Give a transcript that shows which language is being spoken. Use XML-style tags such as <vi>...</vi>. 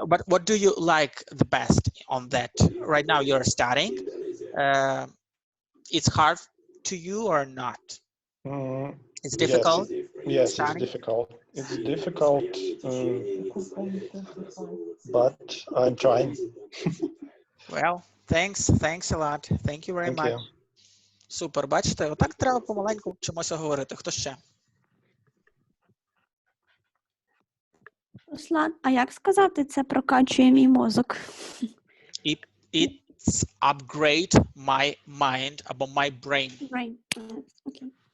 <en>But what do you like the best on that? Right now you're studying. It's hard to you or not? It's difficult? Yes, studying? it's difficult. It's difficult, but I'm trying. Well, thanks a lot. Thank you very much.</en> <uk>Супер, бачите, отак треба помаленьку вчимося говорити. Хто ще? Руслан, а як сказати це прокачує мій мозок?</uk> <en>It's upgrade my mind або my brain. Brain. Okay.</en>